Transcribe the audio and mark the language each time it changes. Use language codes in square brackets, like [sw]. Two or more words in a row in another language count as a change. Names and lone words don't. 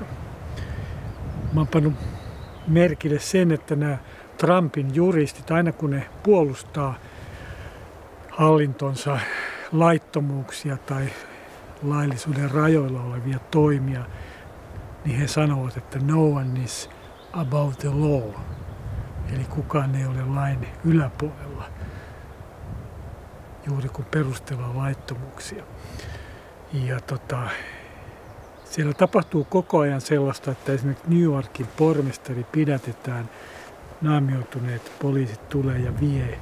[fi] Mä oon pannut merkille sen, että nämä Trumpin juristit, aina kun ne puolustaa hallintonsa laittomuuksia tai laillisuuden rajoilla olevia toimia, niin he sanovat, että [en] no one is above the law. [fi] Eli kukaan ei ole lain yläpuolella, juuri kun perustellaan laittomuuksia. Ja siellä tapahtuu koko ajan sellaista, että esimerkiksi New Yorkin pormestari pidätetään, naamioituneet poliisit tulee ja vie.